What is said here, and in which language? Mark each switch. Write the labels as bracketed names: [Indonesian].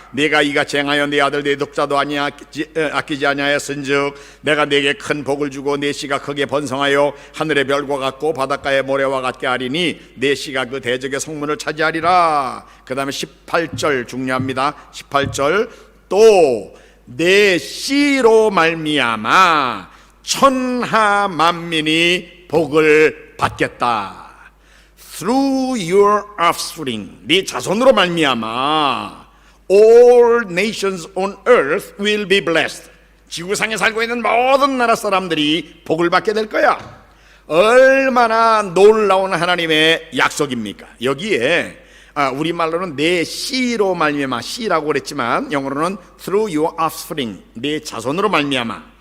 [Korean] 내가 이같이 행하여 내 아들 내 독자도 아끼지 아니하였은즉 내가 네게 큰 복을 주고 네 씨가 크게 번성하여 하늘의 별과 같고 바닷가의 모래와 같게 하리니 네 씨가 그 대적의 성문을 차지하리라. 그 다음에 18절 중요합니다. 18절 또 내 씨로 말미암아 천하 만민이 복을 받겠다. [English] Through your offspring, [Korean] 네 자손으로 말미암아 [English] all nations on earth will be blessed. [Korean] 지구상에 살고 있는 모든 나라 사람들이 복을 받게 될 거야. 얼마나 놀라운 하나님의 약속입니까? 여기에 우리말로는 내 씨로 말미암아, 씨라고 그랬지만 영어로는 [English] through your offspring, [Korean] 내 자손으로 말미암아.